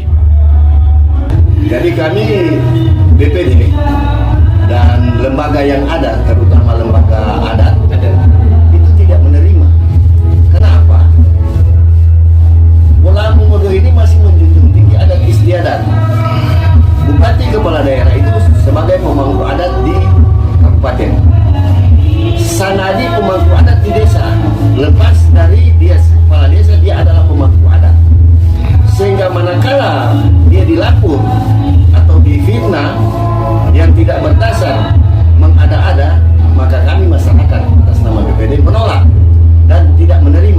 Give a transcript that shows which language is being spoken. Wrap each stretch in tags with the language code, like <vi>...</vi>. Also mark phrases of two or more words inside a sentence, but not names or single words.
<id>Jadi kami BPD dan lembaga yang ada, terutama lembaga adat, itu tidak menerima. Kenapa? Bolaang Mongondo ini masih menjunjung tinggi adat istiadat. Bupati kepala daerah itu sebagai pemangku adat di kabupaten. Sanadi pemangku adat di desa, lepas dari dia kepala desa, dia adalah pemangku adat. Sehingga manakala dia dilapor atau difitnah yang tidak berdasar mengada-ada, maka kami masyarakat atas nama BPD menolak dan tidak menerima.</id>